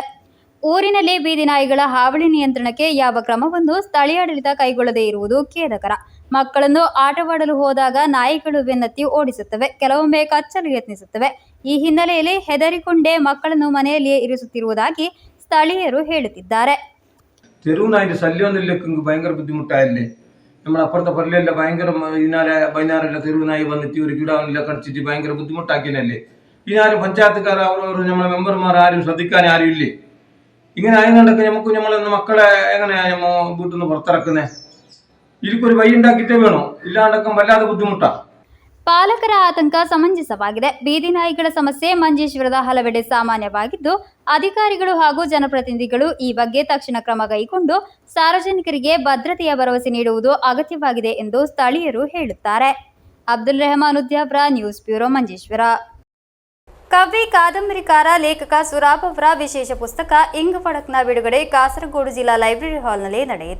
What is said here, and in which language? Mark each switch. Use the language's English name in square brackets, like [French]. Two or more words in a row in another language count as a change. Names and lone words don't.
[Kannada] ಊರಿನಲ್ಲಿ ಬೀದಿ ನಾಯಿಗಳ ಹಾವಳಿ ನಿಯಂತ್ರಣಕ್ಕೆ ಯಾವ ಕ್ರಮವನ್ನು ಸ್ಥಳೀಯಾಡಳಿತ ಕೈಗೊಳ್ಳದೇ ಇರುವುದು ಖೇದಕರ. ಮಕ್ಕಳನ್ನು ಆಟವಾಡಲು ಹೋದಾಗ ನಾಯಿಗಳು ಬೆನ್ನತ್ತಿ ಓಡಿಸುತ್ತವೆ, ಕೆಲವೊಮ್ಮೆ ಕಚ್ಚಲು ಯತ್ನಿಸುತ್ತವೆ. ಈ ಹಿನ್ನೆಲೆಯಲ್ಲಿ ಹೆದರಿಕೊಂಡೇ ಮಕ್ಕಳನ್ನು ಮನೆಯಲ್ಲಿಯೇ ಇರಿಸುತ್ತಿರುವುದಾಗಿ ಸ್ಥಳೀಯರು ಹೇಳುತ್ತಿದ್ದಾರೆ. [Malayalam] തെരുവ് നായിൻ്റെ ശല്യം ഒന്നും ഭയങ്കര ബുദ്ധിമുട്ടായില്ലേ. നമ്മൾ അപ്പുറത്തെ പള്ളിയെല്ലാം ഭയങ്കര ഇന്നാലെ വൈകുന്നേരമെല്ലാം തെരുവ് നായി വന്നിട്ട് ഒരു കിടാവെല്ലാം കടിച്ചിട്ട് ഭയങ്കര ബുദ്ധിമുട്ടാക്കിയല്ലേ. ഇനാരും പഞ്ചായത്തുകാർ അവരവർ നമ്മളെ മെമ്പർമാർ ആരും ശ്രദ്ധിക്കാൻ ആരും ഇല്ലേ. ഇങ്ങനെ ആയതുകൊണ്ടൊക്കെ നമുക്ക് നമ്മളെ മക്കളെ എങ്ങനെയാ നമ്മൾ വീട്ടിൽ നിന്ന് പുറത്തിറക്കുന്നത്? ഇതിക്കൊരു വഴി ഉണ്ടാക്കിയിട്ടേ വേണോ, ഇല്ലാണ്ടൊക്കെ വല്ലാതെ ബുദ്ധിമുട്ടാ. [Kannada] ಪಾಲಕರ ಆತಂಕ ಸಮಂಜಸವಾಗಿದೆ. ಬೀದಿ ನಾಯಿಗಳ ಸಮಸ್ಯೆ ಮಂಜೇಶ್ವರದ ಹಲವೆಡೆ ಸಾಮಾನ್ಯವಾಗಿದ್ದು ಅಧಿಕಾರಿಗಳು ಹಾಗೂ ಜನಪ್ರತಿನಿಧಿಗಳು ಈ ಬಗ್ಗೆ ತಕ್ಷಣ ಕ್ರಮ ಕೈಗೊಂಡು ಸಾರ್ವಜನಿಕರಿಗೆ ಭದ್ರತೆಯ ಭರವಸೆ ನೀಡುವುದು ಅಗತ್ಯವಾಗಿದೆ ಎಂದು ಸ್ಥಳೀಯರು ಹೇಳುತ್ತಾರೆ. ಅಬ್ದುಲ್ ರೆಹಮಾನ್ ಉದ್ಯಾವ್ರ, [English] news bureau, [Kannada] ಮಂಜೇಶ್ವರ. ಕವಿ, ಕಾದಂಬರಿಕಾರ, ಲೇಖಕ ಸುರಾಬ್ ಅವರ ವಿಶೇಷ ಪುಸ್ತಕ ಇಂಗ್ ಫಡಕ್ನ ಬಿಡುಗಡೆ ಕಾಸರಗೋಡು ಜಿಲ್ಲಾ ಲೈಬ್ರರಿ ಹಾಲ್ನಲ್ಲಿ ನಡೆಯಿತು.